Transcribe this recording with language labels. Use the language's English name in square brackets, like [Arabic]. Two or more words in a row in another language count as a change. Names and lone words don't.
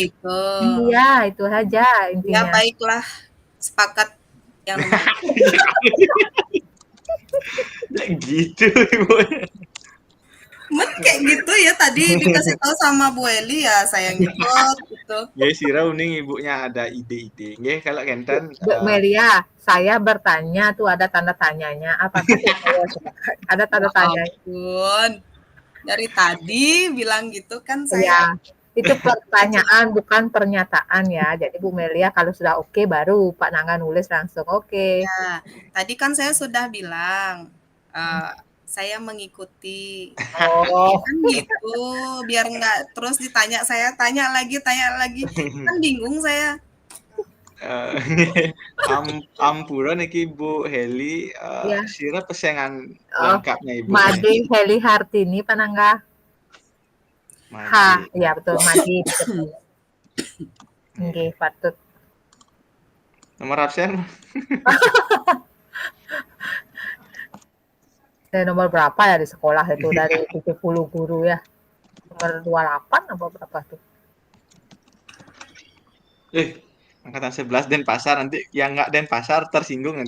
[Indonesian] gitu. iya, itu saja Ya intinya. baiklah, sepakat yang nomor. Ya gitu, Ibu. Men kayak gitu ya tadi dikasih tahu sama Bu Eli ya saya ngikut gitu. [Balinese] Nggih, sira uning [Indonesian] ibunya ada ide-ide. Nggih, kalau Kenten Bu Melia, saya bertanya tuh ada tanda tanyanya. Apakah Bu Melia sepakat? Ada Ya tanda tanya. ampun. Dari tadi bilang gitu kan saya Ya, itu pertanyaan bukan pernyataan ya. Jadi Bu Melia kalau sudah oke baru Pak Nangga nulis langsung oke. ya, tadi kan saya sudah bilang saya mengikuti Oh, kan gitu biar nggak terus ditanya saya tanya lagi kan bingung saya. [Balinese] Ampuran iki Bu Heli [Indonesian] ya. [Balinese] sira pesengan [Indonesian] Oh, lengkapnya Ibu. Made Heli Hartini Pak Nangga. Made. Ya betul Made. [Balinese] Nggih, patut. [Indonesian] Nomor absen Nomor berapa ya di sekolah itu dari 70 guru ya? Nomor 28 apa berapa tuh? angkatan 11 Denpasar nanti yang nggak Denpasar tersinggung nanti.